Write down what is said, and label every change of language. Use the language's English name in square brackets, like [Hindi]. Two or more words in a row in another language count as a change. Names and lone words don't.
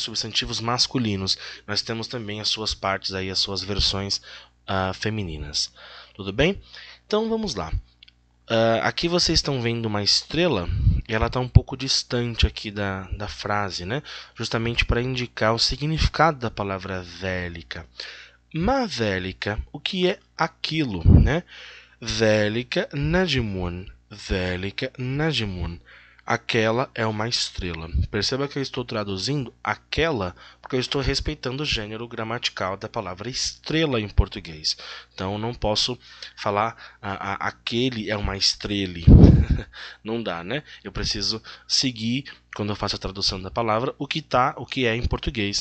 [Portuguese] Substantivos masculinos. Nós temos também as suas partes aí, as suas versões femininas. Tudo bem? Então vamos lá. Aqui vocês estão vendo uma estrela e ela está um pouco distante aqui da frase, né? Justamente para indicar o significado da palavra dhalika. [Arabic] ما ذلك, [Portuguese] o que é aquilo, né? [Arabic] ذلك نجم. ذلك نجم. [Portuguese] Aquela é uma estrela. Perceba que eu estou traduzindo aquela porque eu estou respeitando o gênero gramatical da palavra estrela em português. Então eu não posso falar aquele é uma estrela. Não dá, né? Eu preciso seguir, quando eu faço a tradução da palavra, o que é em português.